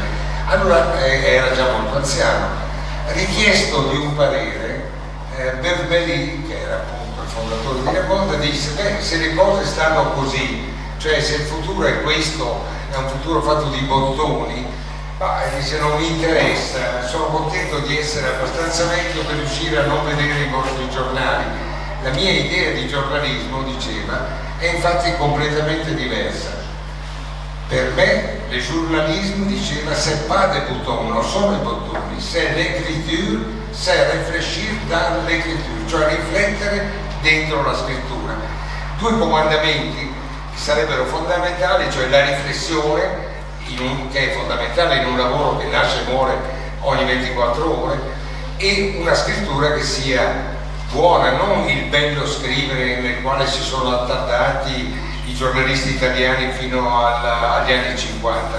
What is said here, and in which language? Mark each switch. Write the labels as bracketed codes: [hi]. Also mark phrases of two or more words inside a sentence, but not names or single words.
[it] Allora era già molto anziano. Richiesto di un parere, Berbelli, che era appunto il fondatore di Le Monde, disse: beh, se le cose stanno così, cioè se il futuro è questo, è un futuro fatto di bottoni, Ma se non mi interessa, sono contento di essere abbastanza vecchio per riuscire a non vedere i vostri giornali. La mia idea di giornalismo, diceva, è infatti completamente diversa. Per me, [fr] le journalisme, [it] diceva, [fr] c'est pas des boutons, [it] non sono i bottoni, [fr] c'est l'écriture, c'est réfléchir dans l'écriture, [it] cioè riflettere dentro la scrittura. Due comandamenti che sarebbero fondamentali, cioè la riflessione, che è fondamentale in un lavoro che nasce e muore ogni 24 ore, e una scrittura che sia buona, non il bello scrivere nel quale si sono attardati i giornalisti italiani fino agli anni 50.